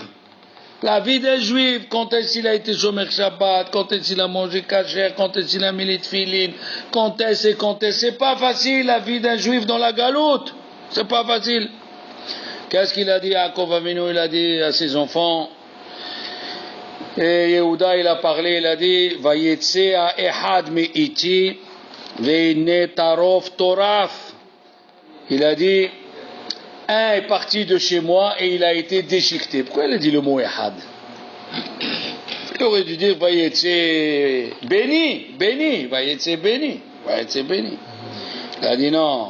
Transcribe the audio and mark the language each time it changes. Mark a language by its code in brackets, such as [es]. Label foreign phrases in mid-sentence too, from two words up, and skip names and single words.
[fr] La vie d'un juif, quand est-ce qu'il a été [he] שומר שבת, [fr] quand est-ce qu'il a mangé kasher, quand est-ce qu'il a mis les tefilin, quand est-ce, c'est pas facile la vie d'un juif dans la galoute. C'est pas facile. Qu'est-ce qu'il a dit à Yaakov Avinu? Il a dit à ses enfants, et Yehuda, il a parlé, il a dit, [he] ויצא האחד מאתי, והנה טרף טורף. [fr] Il a dit, un est parti de chez moi et il a été déchiqueté. Pourquoi il a dit le mot ehad? Il aurait dû dire, [he] ויצא בני, ויצא בני. [fr] Il a dit non.